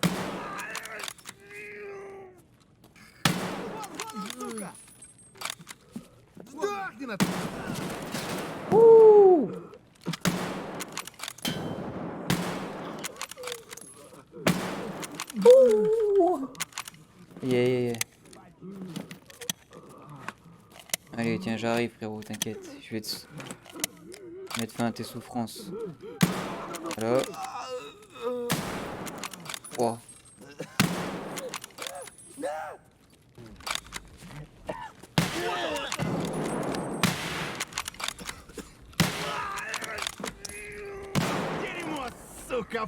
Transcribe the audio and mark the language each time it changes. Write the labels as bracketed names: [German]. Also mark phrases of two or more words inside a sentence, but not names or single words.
[Russian] Вон, сука! Сдохни на... Yeah. [French] Allez, tiens, j'arrive, frérot, t'inquiète. Je vais te mettre fin à tes souffrances. Alors. Oh. [Russian] Дерьмо, сука!